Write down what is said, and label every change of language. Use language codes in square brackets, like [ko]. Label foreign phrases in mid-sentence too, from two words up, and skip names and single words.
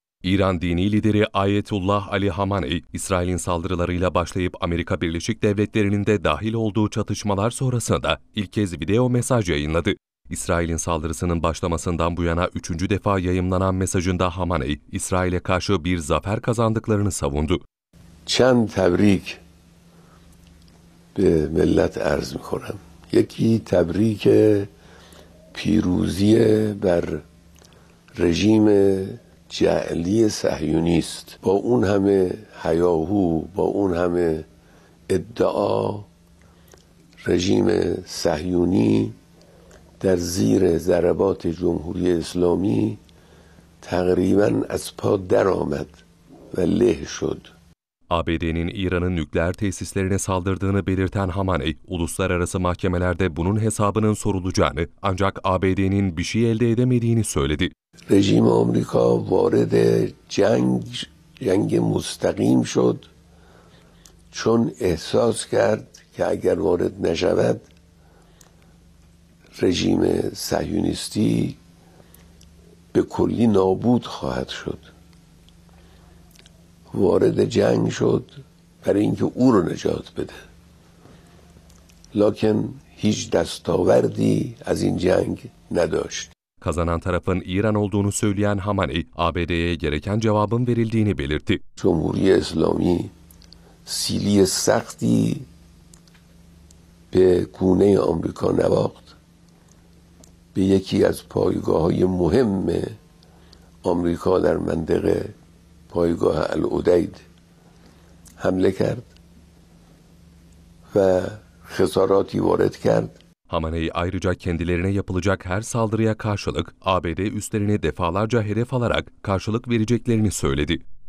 [tr] İran dini lideri Ayetullah Ali Hamenei, İsrail'in saldırılarıyla başlayıp Amerika Birleşik Devletleri'nin de dahil olduğu çatışmalar sonrasında ilk kez video mesaj yayınladı. İsrail'in saldırısının başlamasından bu yana 3. defa yayımlanan mesajında Hamenei, İsrail'e karşı bir zafer kazandıklarını savundu. [fa] چند تبریک به ملت عرض می‌کنم. یکی تبریک پیروزی بر رژیم جعلی صهیونی است. با اون همه هیاهو، با اون همه ادعا، رژیم صهیونی در زیر ضربات جمهوری اسلامی تقریباً از پا درآمد و له شد. [tr] ABD'nin İran'ın nükleer tesislerine saldırdığını belirten Hamenei, uluslararası mahkemelerde bunun hesabının sorulacağını ancak ABD'nin bir şey elde edemediğini söyledi. [fa] رژیم آمریکا وارد جنگ مستقیم شد چون احساس کرد که اگر وارد نشود رژیم صهیونیستی به کلی نابود خواهد شد. وارد جنگ شد برای اینکه او رو نجات بده. لکن هیچ دستاوردی از این جنگ نداشت. [tr] Kazanan tarafın İran olduğunu söyleyen Hamenei, ABD'ye gereken cevabın verildiğini belirtti. [fa] جمهوری اسلامی سیلی سختی به گونه آمریکا نواخت. به یکی از پایگاه‌های مهم آمریکا در منطقه پایگاه العدید حمله کرد و خساراتی وارد کرد. [tr] Hamenei ayrıca kendilerine yapılacak her saldırıya karşılık ABD üslerini defalarca hedef alarak karşılık vereceklerini söyledi.